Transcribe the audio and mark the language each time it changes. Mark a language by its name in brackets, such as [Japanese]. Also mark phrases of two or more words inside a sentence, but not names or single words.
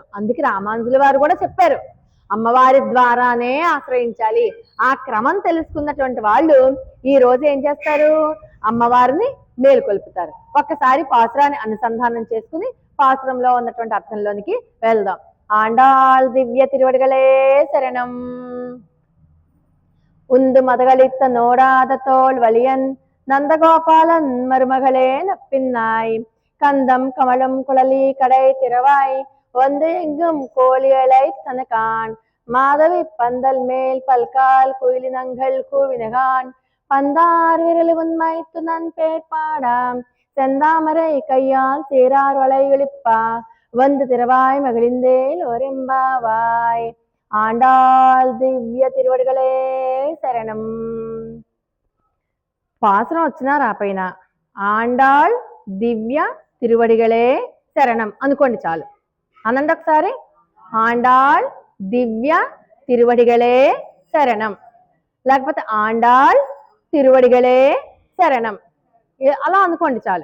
[Telugu] అందుకే రామానుజుల వారు కూడా చెప్పారు అమ్మవారి ద్వారానే ఆశ్రయించాలి. ఆ క్రమం తెలుసుకున్నటువంటి వాళ్ళు ఈ రోజు ఏం చేస్తారు? అమ్మవారిని మేలుకొల్పుతారు. ఒక్కసారి పాసురాన్ని అనుసంధానం చేసుకుని పాసురంలో ఉన్నటువంటి అర్థంలోనికి వెళ్దాం. [Tamil] ஆண்டாள் திவ்ய திருவடிகளே சரணம். உந்து மதகளித்த நோடாத தோல் வலியன் நந்தகோபாலன் மருமகளே நப்பின்னாய் கந்தம் கமலம் குழலி கடை திறவாய் வந்து எங்கும் கோழிகளை தனக்கான் மாதவி பந்தல் மேல் பல்கால் குயிலினங்கள் கூவினகான் பந்தார் விரலு உண்மைத்து நன் பேட்பாடாம் செந்தாமரை கையால் சேரார் வளை ஒளிப்பா வந்து திறவாய் மகிழ்ந்தேல் ஒரெம்பாவாய். ஆண்டாள் திவ்ய திருவடிகளே சரணம். [Telugu] పాసరం వచ్చినా రాపైనా [Tamil] ஆண்டாள் திவ்ய திருவடிகளே சரணம் [Telugu] అనుకోండి చాలు. అనండి ఒకసారి. [Tamil] ஆண்டாள் திவ்ய திருவடிகளே சரணம், [Telugu] లేకపోతే [Tamil] ஆண்டாள் திருவடிகளே சரணம், [Telugu] అలా అనుకోండి చాలు.